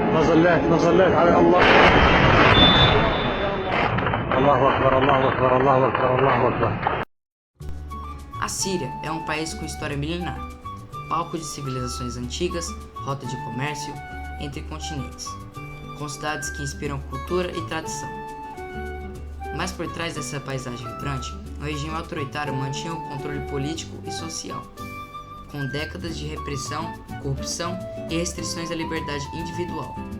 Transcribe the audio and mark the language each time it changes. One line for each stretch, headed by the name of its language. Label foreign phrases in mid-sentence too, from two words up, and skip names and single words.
Arabic: ما صليت على الله. الله أكبر الله أكبر الله أكبر الله أكبر.
Portuguese: A Síria é um país com história milenar, palco de civilizações antigas, rota de comércio entre continentes, com cidades que inspiram cultura e tradição. Mas por trás dessa paisagem vibrante, o regime autoritário mantinha o controle político e social, com décadas de repressão, corrupção e restrições à liberdade individual.